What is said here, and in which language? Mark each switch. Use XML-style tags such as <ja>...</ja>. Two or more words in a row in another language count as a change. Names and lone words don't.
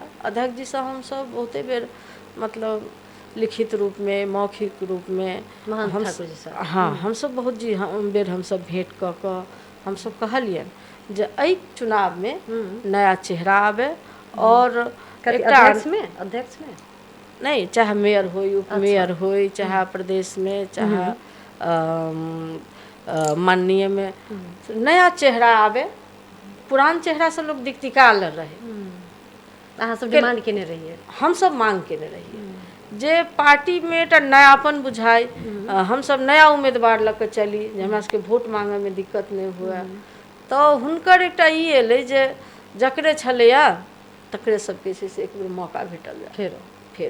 <mai>अध्यक्ष जीसँ हमसब बहुते बेर मतलब लिखित रूपमे, मौखिक रूपमे हाँ हमसब बहुत बेर हमसब भेँट कऽ कऽ हमसब कहलियनि जे एहि चुनावमे नया चेहरा आबै। और अध्यक्ष में नहीं, चाहे मेयर होय, उपमेयर होय, चाहे प्रदेश में, चाहे माननीय में, नया चेहरा आवे। पुरान चेहरा से लोग दिक्तिकाल रहे। अहाँ सब डिमांड केने रहिए, हम सब मांग केने रहिए जे पार्टी में एकटा नयापन बुझाय। हम सब नया उम्मीदवार लऽ कऽ चली जे हमरा सबके वोट मांगे में दिक्कत नहीं हुए। तऽ हुनकर एकटा ई एलै जे जकरे छलैया तकरे सबके से एक बेर मौका भेटल जाय फेरो।</mai>